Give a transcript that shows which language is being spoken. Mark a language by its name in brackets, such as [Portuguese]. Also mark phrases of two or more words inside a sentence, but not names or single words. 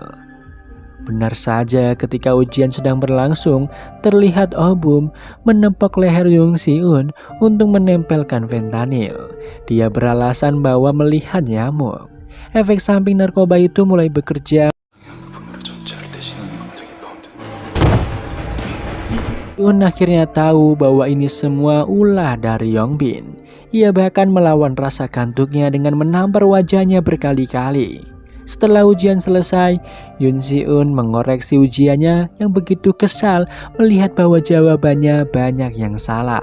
[Indonesian] Benar saja, ketika ujian sedang berlangsung, terlihat Oh-bum menepok leher Yong Si-eun untuk menempelkan fentanyl. Dia beralasan bahwa melihat nyamuk. Efek samping narkoba itu mulai bekerja. [Korean] 부분으로 전체를 대신하는 검증이 포함된다. [Indonesian] Yun akhirnya tahu bahwa ini semua ulah dari Yongbin. Ia bahkan melawan rasa kantuknya dengan menampar wajahnya berkali-kali. Setelah ujian selesai, Yoon Si-eun mengoreksi ujiannya yang begitu kesal melihat bahwa jawabannya banyak yang salah.